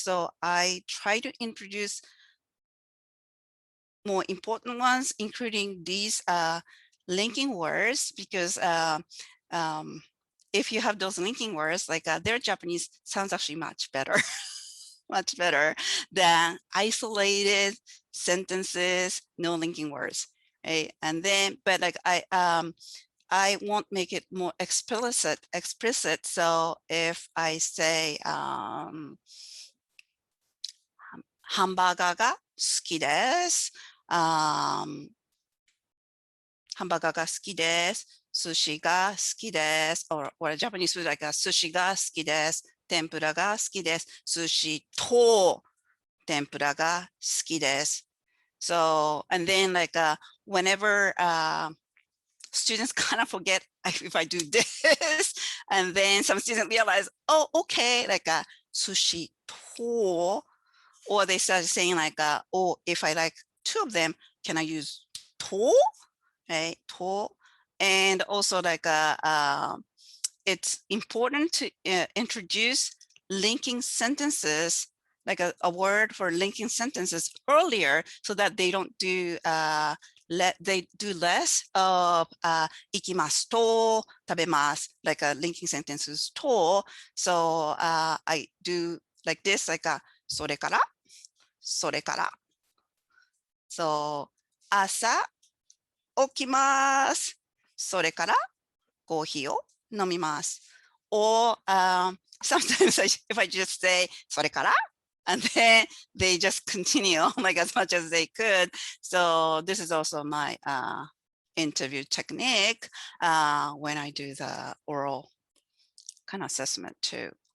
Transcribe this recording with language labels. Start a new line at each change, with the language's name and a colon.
English: So I try to introduce more important ones, including these linking words, because if you have those linking words, like their Japanese sounds actually much better, much better than isolated sentences, no linking words. Right? And then, but like I won't make it more explicit. So if I say
Japanese: ハンバーガーが好きです。ハンバーガーが好きです。寿司が好きです。
English: or Japanese food like
Japanese: 寿司が好きです。天ぷらが好きです。寿司と天ぷらが好きです。
English: So, and then like whenever students kind of forget if I do this, and then some students realize, oh, okay, like sushi to, or they start saying like, oh, if I like 2 of them, can I use to, right? To, and also like it's important to introduce linking sentences, like a word for linking sentences earlier, so that they don't do they do less of ikimasu to tabemas, like linking sentences to. So I do like this, like
Japanese: それからそれから。 So 朝起きます。それからコーヒーを飲みます。
English: Or sometimes if I just say それから and then they just continue like as much as they could. So this is also my interview technique when I do the oral kind of assessment too.